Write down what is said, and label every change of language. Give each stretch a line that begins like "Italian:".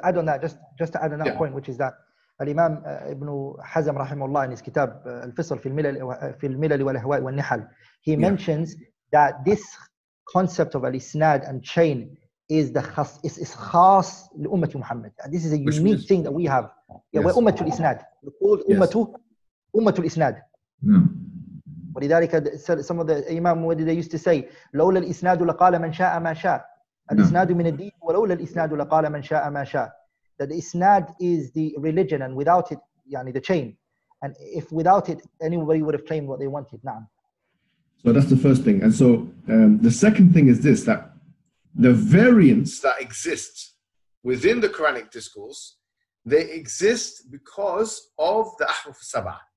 English: Just to add on that, just to add on that point, which is that Al-Imam Ibn Hazm rahimahullah in his kitab Al-Fisl fi al-Milal wal-Ahwa' wal-Nihal, he mentions that this concept of al-Isnad and chain is khas li-Ummati Muhammad. This is a unique thing that we have. Yeah, we're Ummatul Isnad. We're called Ummatul Isnad. ولذلك some of the Imam, what they used to say,
Arabic: لولا الإسناد لقال من شاء ما شاء. الإسناد من الدين ولولا الإسناد لقال من شاء ما شاء.
English: That the Isnad is the religion, and without it, yani the chain. And if without it, anybody would have claimed what they wanted. Naam. So that's the first thing. And so the second thing is this, that the variance that exists within the Quranic discourse, they exist because of the Ahruf Sabah.